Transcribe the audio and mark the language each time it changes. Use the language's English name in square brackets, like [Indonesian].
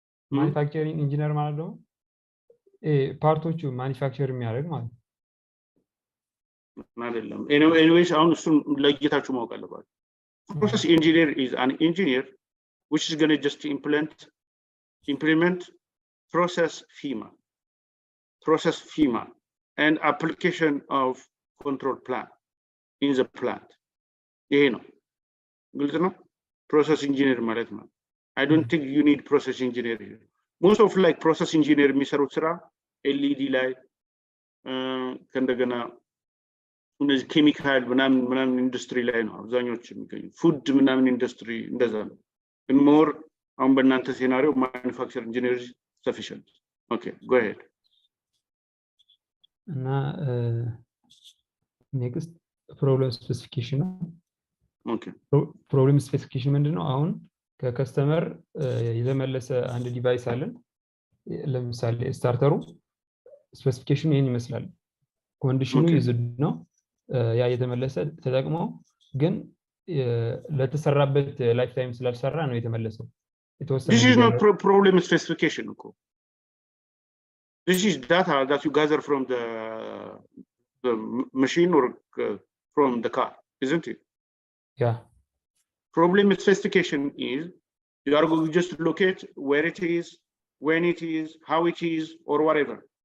[Amharic] ማኒፋክቸሪንግ ኢንጂነር ማለት ነው ፓርቶቹ ማኒፋክቸር የሚያደርግ ማለት ነው። አይደለም። [English] anyways [Amharic] አሁን እሱን ለይታችሁ ማወቅ አለባችሁ። [English] Process engineer is an engineer which is going to just implement process schema and application of control plan in the plant. [Amharic] ይሄ ነው ግልጽ ነው። [English] process engineer ማለት ነው። I don't think you need process engineer here. [Amharic] Most of like process engineer የሚሰሩት ስራ LED ላይ ከእንደገና እነዚህ ኬሚካል ምናምን ኢንዱስትሪ ላይ ነው አብዛኞቹ የሚገኙ ፉድ ምናምን ኢንዱስትሪ እንደዛ ነው። ግን ሞር አሁን በእናንተ ሴናሪዮ ማኑፋክቸር ኢንጂነር sufficient. [English] Okay, go ahead. [Amharic] እና next problem specification ነው። [English] Okay. [Amharic] problem specification ምንድነው? አሁን ከከስተመር የተመለሰ አንድ ዲቫይስ አለን። ለምሳሌ ስታርተሩ ስፔሲፊኬሽኑ ይሄን ይመስላል። ኮንዲሽኑ ይዝድ ነው ያ የተመለሰ ተጠቅሞ ግን ለተሰራበት ላይፍ ታይም ስላልሰራ ነው የተመለሰው። [English] This is not problem specification. This is data that you gather from the machine or from the car, isn't it? Yeah. Problem specification is you are going to just locate where it is, when it is, how it is, or whatever.